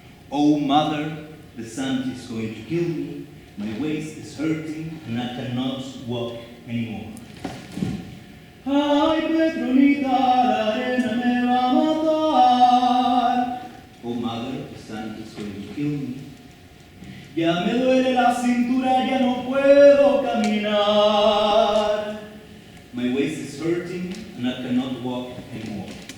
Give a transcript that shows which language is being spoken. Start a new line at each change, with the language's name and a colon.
English: Oh mother, the sun is going to kill me, my waist is hurting and I cannot walk anymore.
Spanish: Ay, Petronita, la arena me va a matar.
English: Oh mother, the sun is going to kill me.
Spanish: Ya me duele la cintura, ya no puedo caminar.
English: My waist is hurting and I cannot walk anymore.